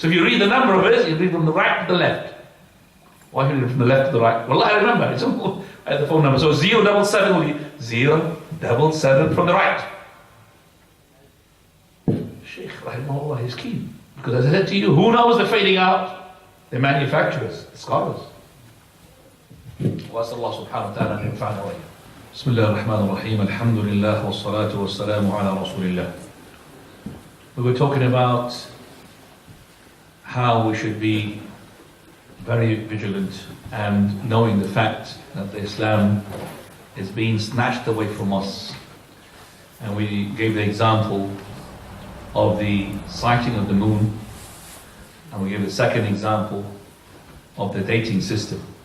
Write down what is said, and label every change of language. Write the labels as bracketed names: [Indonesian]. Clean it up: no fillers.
[English] So if you read the number of it, you read from the right to the left. Why you read from the left to the right? Well, I remember. It's all, I had the phone number. So 077 will be 077 from the right. Shaykh rahimahullah is keen. Because as I said to you, who knows the fading out? The manufacturers, the scholars. [Arabic] وأسأل الله سبحانه وتعالى أن ينفعنا وإياكم. بسم الله الرحمن الرحيم. الحمد لله والصلاة والسلام على رسول الله. [English] We were talking about how we should be very vigilant and knowing the fact that the Islam is being snatched away from us. And we gave the example of the sighting of the moon, and we gave the second example of the dating system.